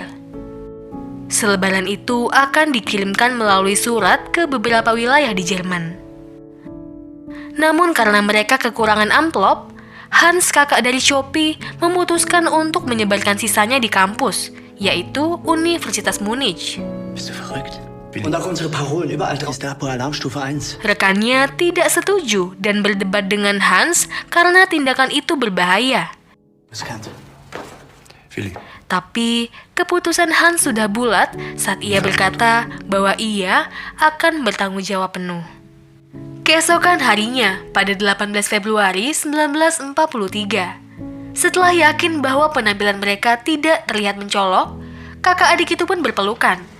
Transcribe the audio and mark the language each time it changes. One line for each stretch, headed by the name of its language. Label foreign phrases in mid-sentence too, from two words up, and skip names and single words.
Indonesian: Selebaran itu akan dikirimkan melalui surat ke beberapa wilayah di Jerman. Namun karena mereka kekurangan amplop, Hans, kakak dari Sophie, memutuskan untuk menyebarkan sisanya di kampus, yaitu Universitas Munich.
German: Bist du verrückt? Und auch unsere Parolen überall ist da Alarmstufe 1.
Indonesian: Rekannya tidak setuju dan berdebat dengan Hans karena tindakan itu berbahaya. Riskant. Willi. Tapi keputusan Hans sudah bulat saat ia berkata bahwa ia akan bertanggung jawab penuh. Keesokan harinya, pada 18 Februari 1943, setelah yakin bahwa penampilan mereka tidak terlihat mencolok, kakak adik itu pun berpelukan.